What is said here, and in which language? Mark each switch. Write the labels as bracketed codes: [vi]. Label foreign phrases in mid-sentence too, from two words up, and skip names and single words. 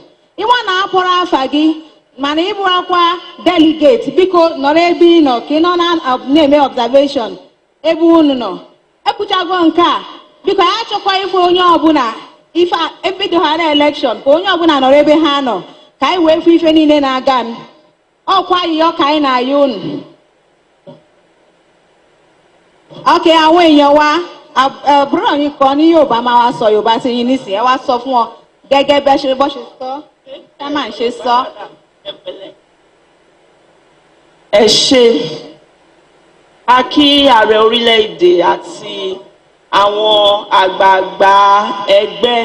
[ig] Iwa na apụrụ afa gị, mana ịbụrakwa delegate, biko nọrọ ebe ị nọ ka ị nọ na-eme observation. Ebe unu nọ. Ekuchagwe nke a, biko ya chọkwa ife onye ọbụla, ife ebidoghara election, ka onye ọbụla nọrọ ebe ha nọ. Ka anyị wee fụ ife niile na-aga m. Ọkwa yọ ka anyị na-ayọ unu. [yo] Okay, àwọn èèyàn wa àbúrò yín kan ní Yorùbá máa wá sọ Yorùbá sí yín nísìnyí, ẹ wá sọ fún wọn gẹ́gẹ́ bẹ́ ṣe bọ́ ṣe sọ, ẹ máa ṣe sọ. Ẹ ṣé, a kí ààrẹ orílẹ̀-èdè àti àwọn àgbààgbà ẹgbẹ́.